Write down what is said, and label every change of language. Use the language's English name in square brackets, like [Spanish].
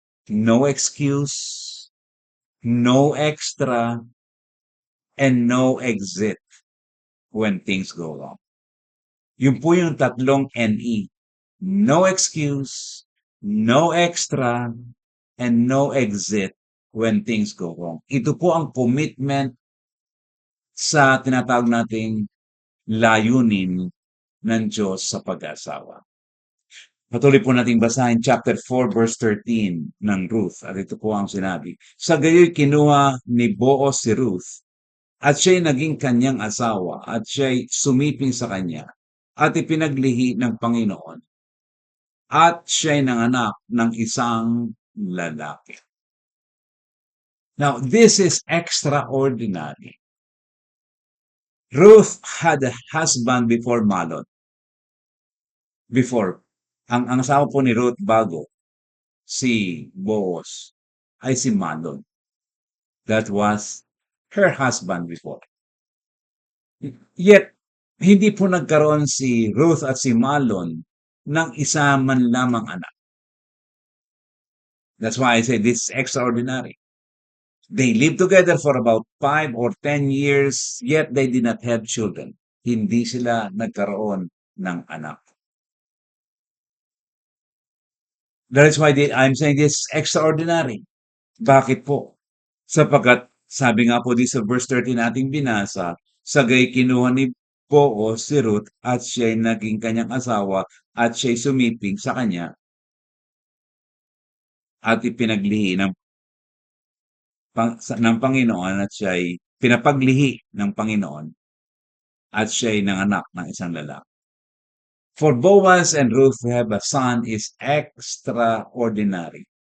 [English] No excuse, no extra, and no exit when things go wrong. [Filipino] Yun po yung tatlong NE. [English] No excuse, no extra, and no exit when things go wrong. [Filipino] Ito po ang commitment sa tinatawag nating layunin ng Diyos sa pag-aasawa. Patuloy po nating basahin chapter 4 verse 13 ng Ruth. At ito po ang sinabi. Sa gayoy kinuha ni Boaz si Ruth at siya'y naging kanyang asawa at siya'y sumiping sa kanya at ipinaglihi ng Panginoon at siya'y nanganak ng isang lalaki. [English] Now, this is extraordinary. Ruth had a husband before Malon. Before. [Filipino] Ang asawa po ni Ruth bago si Boaz ay si Malon. [English] That was her husband before. Yet, [Filipino] Hindi po nagkaroon si Ruth at si Mahlon ng isa man lamang anak. [English] That's why I say this is extraordinary. They lived together for about 5 or 10 years, yet they did not have children. [Filipino] Hindi sila nagkaroon ng anak. [English] That is why I'm saying this is extraordinary. [Filipino] Bakit po? Sapagkat sabi nga po di sa verse 13 nating binasa, sagay kinuha ni Boaz si Ruth at siya'y naging kanyang asawa at siya'y sumiping sa kanya at ipinaglihi ng Panginoon at siya'y pinapaglihi ng Panginoon at siya'y nanganak ng isang lalaki. [English] For Boaz and Ruth to have a son is extraordinary.